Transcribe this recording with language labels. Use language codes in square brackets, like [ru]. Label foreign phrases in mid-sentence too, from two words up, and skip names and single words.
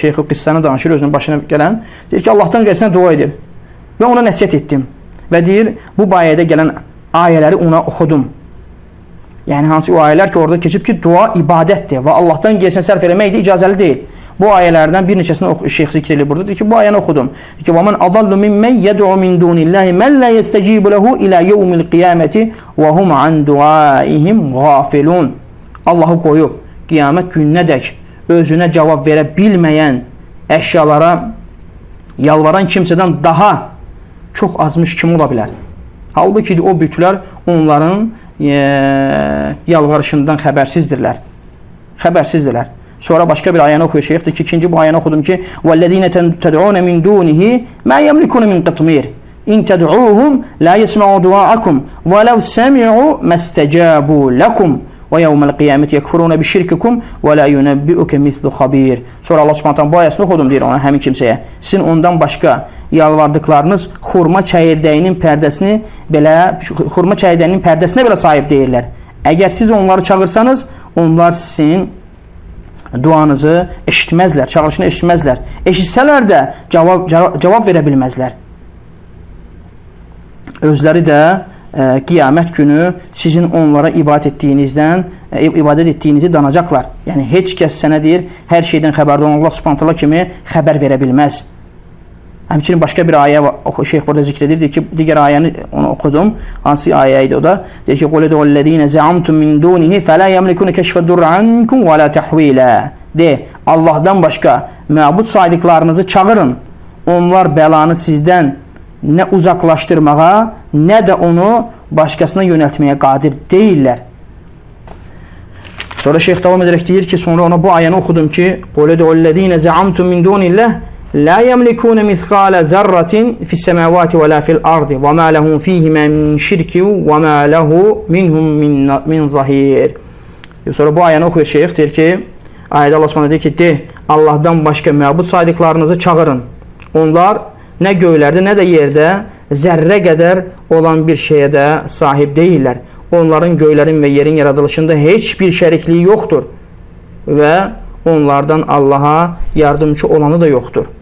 [az] Şeyx o qıssanı danışır, özünün başına gələn. Deyir ki, Allahdan gəlsən dua edir. Və ona nəsiyyət etdim. Və deyir, bu bayədə gələn ayələri ona oxudum. Yəni, hansı o ayələr ki, orada keçib ki, dua ibadətdir və Allahdan gəlsən sərf eləmək də icazəli deyil. Bu ayələrdən bir neçəsini şeyx zikr edir burada. Deyir ki, bu ayəni oxudum. Deyir ki, [ar] وَمَنْ أَضَلُّ مِمَّنْ يَدْعُ مِنْ دُونِ اللّٰهِ مَنْ لَا يَسْتَجِيبُ لَهُ إِلَى يَوْمِ الْقِيَامَةِ وَهُمْ عَنْ دُعَائِهِمْ غَافِلُونَ. [az] Allahı qoyub, qiyamət gününədək özünə cavab verə bilməyən əşyalara yalvaran kimsədən daha çox azmış kim ola bilər? Halbuki o bütlər onların yalvarışından xəbərsizdirlər. Xəbərsizdirlər. Sonra başqa bir ayəni oxuyur şeyxdir ki, ikinci bu ayəni oxudum ki [ar] وَالَّذِينَ تَدْعُونَ مِنْ دُونِهِ مَا يَمْلِكُونَ مِنْ قِطْمِيرٍ إِنْ تَدْعُوهُمْ لَا يَسْمَعُوا دُعَاءَكُمْ وَلَوْ سَمِعُوا مَا اسْتَجَابُوا لَكُمْ وَيَوْمَ الْقِيَامَةِ يَكْفُرُونَ بِشِرْكِكُمْ وَلَا يُنَبِّئُكَ مِثْلُ خَبِيرٍ. [az] Sonra Allah Subhanahu bu ayəsini oxudum deyir ona, həmin kimsəyə. Sizin ondan başqa yalvardıqlarınız xurma çəyirdəyinin pərdəsini belə sahib deyirlər. Əgər siz onları çağırsanız, onlar sizin duanızı eşitməzlər, çağırışını eşitməzlər. Eşitsələr də cavab verə bilməzlər. Özləri də qiyamət günü sizin onlara ibadət etdiyinizi danacaqlar. Yəni, heç kəs sənə deyir, hər şeydən xəbərdə Allah Subhanahu kimi xəbər verə bilməz. Həmçinin başqa bir ayə şeyx burada zikr edir ki, digər ayəni onu oxudum. Hansı ayə idi o da? Deyir ki, [ar] قُلِ دُعُ الَّذِينَ زَعَمْتُمْ مِنْ دُونِهِ فَلَا يَمْلِكُونَ كَشْفَ الدُّرَّ عَنْكُمْ وَلَا تَحْوِيلًا. [az] De, Allahdan başqa məbud saydıqlarınızı çağırın. Onlar bəlanı sizdən nə uzaqlaşdırmağa, nə də onu başqasına yönəltməyə qadir deyirlər. Sonra şeyx davam edərək deyir ki, sonra ona bu ayəni oxudum ki, [ar] قُلِ دُعُ الَّذِينَ زَعَمْتُمْ مِنْ دُونِ اللّٰهِ لَا يَمْلِكُونَ مِثْقَالَ ذَرَّةٍ فِي السَّمَاوَاتِ وَلَا فِي الْأَرْضِ وَمَا لَهُمْ فِيهِمَا مِنْ شِرْكٍ وَمَا لَهُ مِنْهُمْ مِنْ ظَهِيرٍ. [az] Sonra bu ayəni oxuyur şeyx, deyir ki, ayədə Allah Subhanahu deyir ki, de, Allahdan başqa məbud saydıqlarınızı çağırın. Onlar nə göylərdə, nə də yerdə zərrə qədər olan bir şeyə də sahib deyirlər. Onların göylərin və yerin yaradılışında heç bir şərikliyi yoxdur və onlardan Allaha yardımcı olanı da yoxdur.